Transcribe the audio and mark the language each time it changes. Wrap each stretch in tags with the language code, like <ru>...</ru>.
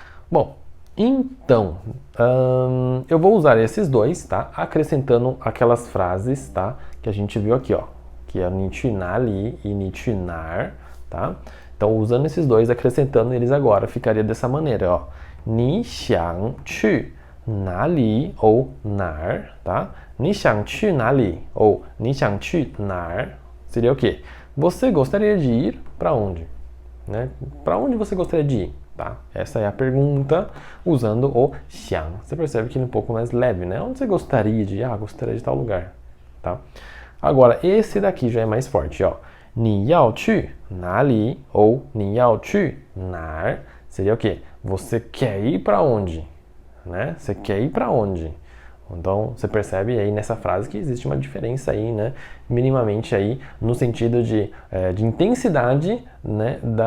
<pt>Bom, então, eu vou usar esses dois, tá? Acrescentando aquelas frases, tá? Que a gente viu aqui, ó. Que é</pt> <zh>你去哪里</zh> <pt>e</pt> <zh>你去哪儿,</zh> <pt>tá? Então, usando esses dois, acrescentando eles agora, ficaria dessa maneira, ó.</pt> <zh>你想去哪里</zh> <pt>ou</pt> <zh>哪儿,</zh> <pt>tá?</pt> <zh>你想去哪里</zh> <pt>ou</pt> <zh>你想去哪儿</zh> <pt>seria o quê? Você gostaria de ir para onde? Né? Para onde você gostaria de ir? Tá? Essa é a pergunta usando o 想. Você percebe que ele é um pouco mais leve, né? Onde você gostaria de ir? Gostaria de tal lugar, tá? Agora, esse daqui já é mais forte, ó.</pt> <zh>你要去哪里</zh> <pt>ou</pt> <zh>你要去哪儿</zh> <pt>seria o quê? Você quer ir para onde? Né? Você quer ir para onde? Então, você percebe aí nessa frase que existe uma diferença aí, né? Minimamente aí, no sentido de intensidade, né?</pt>